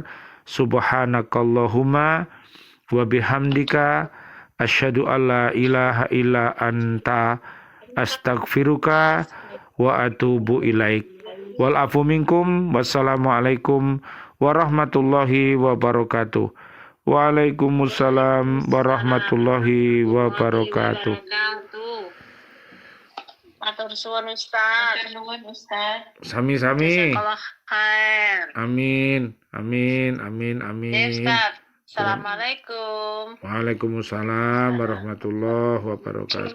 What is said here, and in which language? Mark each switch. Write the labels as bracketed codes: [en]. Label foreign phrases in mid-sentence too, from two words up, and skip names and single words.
[ar] سبحانك اللهم وبحمدك أشهد أن لا إله إلا أنت أستغفرك وأتوب إليك. والعفو منكم. والسلام عليكم ورحمة الله وبركاته. وعليكم السلام ورحمة الله وبركاته. [jv] Matur suwun Ustaz. Sami-sami. [ar] جزاك الله خير. آمين، آمين، آمين, Ya amin. Ustaz. Assalamualaikum. وعليكم السلام ورحمة الله وبركاته.